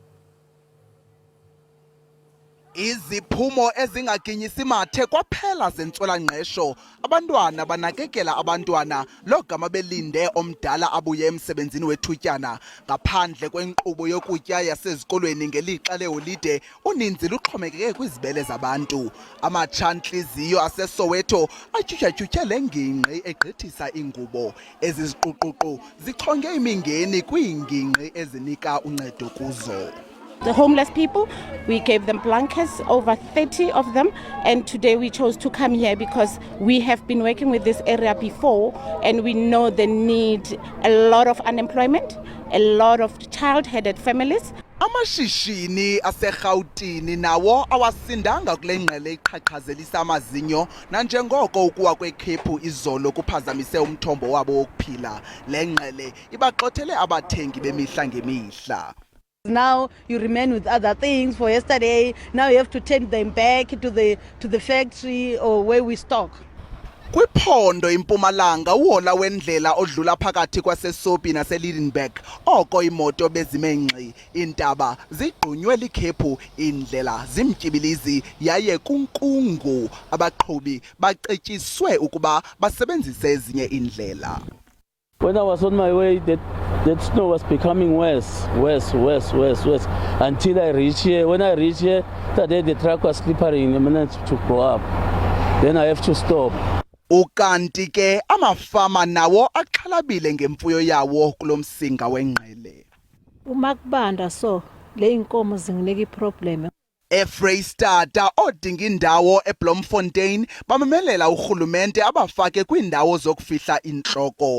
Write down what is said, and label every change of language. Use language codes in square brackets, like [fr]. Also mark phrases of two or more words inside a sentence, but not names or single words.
[xh] Iziphumo ezingaginyisi mathe kwaphela zentswela-ngqesho abantwana banakekela abantwana logama belinde omdala abuye emsebenzini wethutyana ngaphandle kwenkqubo yokutya yasezikolweni ngelixa leholide uninzi luxhomekeke kwizibele zabantu. Amatshantliziyo aseSoweto atyhutyhatyhutyhe le ngingqi egqithisa ingubo. Ezi ziquququ zichonge imingeni kwiingingqi ezinika uncedo kuzo. [en] The homeless people, we gave them blankets, over 30 of them, and today we chose to come here because we have been working with this area before and we know they need a lot of unemployment, a lot of child-headed families. [xh] Amashishini aseRhawutini nawo awasindanga kule ngqele iqhaqhazelisa amazinyo nanjengoko ukuwa kwekhephu izolo kuphazamise umthombo wabo wokuphila. Le ngqele ibaxothele abathengi bemihla ngemihla. [en] Now you remain with other things for yesterday. Now you have to take them back to the factory or where we stock. [xh] Kwiphondo impumalanga uhola wendlela odlula phakathi kwaseSopi naseLidenburg oko imoto bezimengxi Iindaba zigqunywe likhephu indlela zimtyibilizi yaye kunkungu abaqhubi bacetyiswe ukuba basebenzise ezinye indlela. [en] When I was on my way, that snow was becoming worse until I reached here. When I reached here, the truck was slippery in a minute to go up. Then I have to stop. [xh] Ukanti ke amafama nawo axhalabile ngemfuyo yawo kulomsinga wengqele. [zu] Uma kubanda so le inkomo zinginika iproblem. [xh] eFreystata odinga indawo eBloemfontein bamemelela urhulumente abafake kwiindawo zokufihla intloko.